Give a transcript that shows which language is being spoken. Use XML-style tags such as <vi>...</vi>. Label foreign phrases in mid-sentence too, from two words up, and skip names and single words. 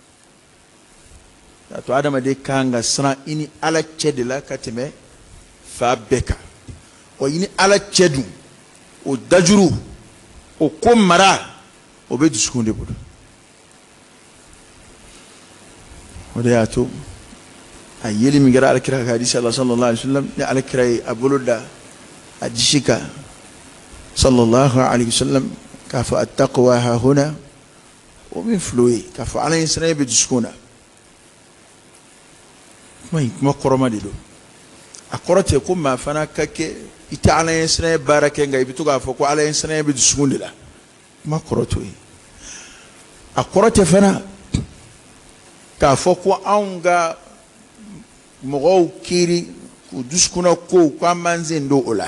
<bm>to adamaden kan ka siran i ni ala cɛ de la ka tɛmɛ fa bɛɛ kan wa i ni ala cɛ dun o dajuru o ko mara o bɛ dusukun de bolo o de y'a to a yeli min kɛra alakira ka hadisi la</bm> <ar>صلى الله عليه وسلم</ar> <bm>ni alakira ye a bolo da a disi kan</bm> <ar>صلى الله عليه وسلم</ar> <bm>k'a fɔ</bm> <ar>التقوى ها هنا</ar> <bm>o min filɛ o ye k'a fɔ ala ɲɛ siran bɛ dusukun na kuma kɔrɔma de don a kɔrɔ tɛ ko maa fana ka kɛ i tɛ ala ɲɛ siran baara kɛ nka i bɛ to k'a fɔ ko ala ɲɛ siran bɛ dusukun de la kuma kɔrɔ t'o ye a kɔrɔ tɛ fana k'a fɔ ko anw ka mɔgɔw kiiri k'u dusukunna kow k'an b'an sen don o la</bm>